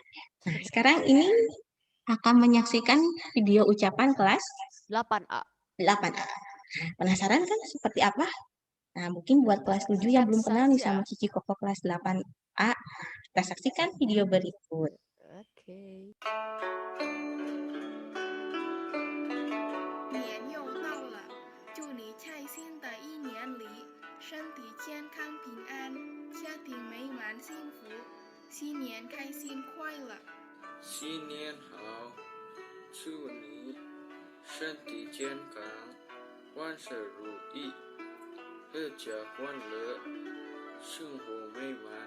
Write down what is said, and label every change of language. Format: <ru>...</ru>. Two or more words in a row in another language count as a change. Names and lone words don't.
<id>Nah, sekarang ini akan menyaksikan video ucapan kelas 8A. 8A. Penasaran kan seperti apa? Nah, mungkin buat kelas 7 yang belum kenal nih sama Cici Koko kelas 8A, kita saksikan video berikut. Oke.</id> <zh>年又到了，祝你菜在新的一年里，身体健康平安，家庭美满幸福，新年开心快乐。新年好，祝你身体健康，万事如意，阖家欢乐，生活美满。</zh>